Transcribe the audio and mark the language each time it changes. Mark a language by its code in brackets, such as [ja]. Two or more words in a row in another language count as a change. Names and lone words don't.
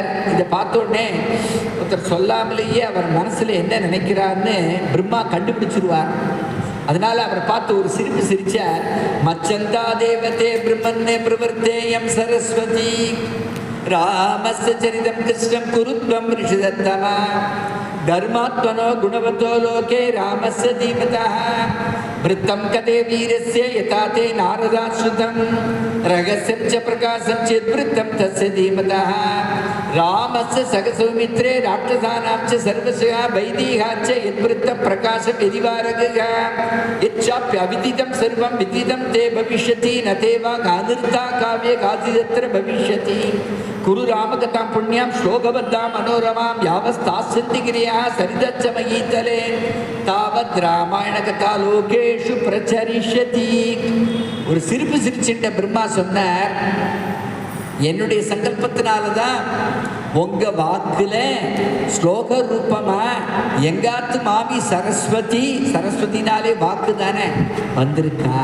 [ta] இதை பார்த்த உடனே ஒருத்தர் சொல்லாமலேயே அவர் மனசுல என்ன நினைக்கிறார்னு பிரம்மா கண்டுபிடிச்சிருவார். அதனால அவரை பார்த்து ஒரு சிரிப்பு சிரிச்சார். [sa] मच्छन्दा देवते ब्रह्मन्ने प्रवर्त्तेयम् सरस्वती रामस्य चरितम् कृष्णम् गुरुत्वम् ऋषितत्तमा धर्मात्मनो गुणवतो लोके रामस्य धीमतः वृत्तं कथे वीरस्य यथा ते नारदाश्रुतं रहस्यं च प्रकाशं चेद्वृत्तं तस्य धीमतः रामस्य सखसौमित्रे राक्षसानां च सर्वस्य वैदेहा च यद्वृत्तं प्रकाशं यदिवारगः यच्चाप्यविदितं सर्वं विदितं ते भविष्यति न ते वा गानृता काव्ये गादितत्र भविष्यति कुरु रामकथां पुण्यां श्लोकबद्धां मनोरमां यावस्तास्यन्ति गिरियः सरिदच्च मयीतले तावद् रामायण कथा लोकेषु प्रचरिष्यति. [ta] ஒரு சிரிப்பு சிரிச்சிட்ட பிரம்மா சொன்னார், என்னுடைய சங்கல்பத்தினால தான் உங்க வாக்குல ஸ்லோக ரூபமா எங்காத்து மாமி சரஸ்வதி, சரஸ்வதினாலே வாக்கு தானே வந்திருக்கா.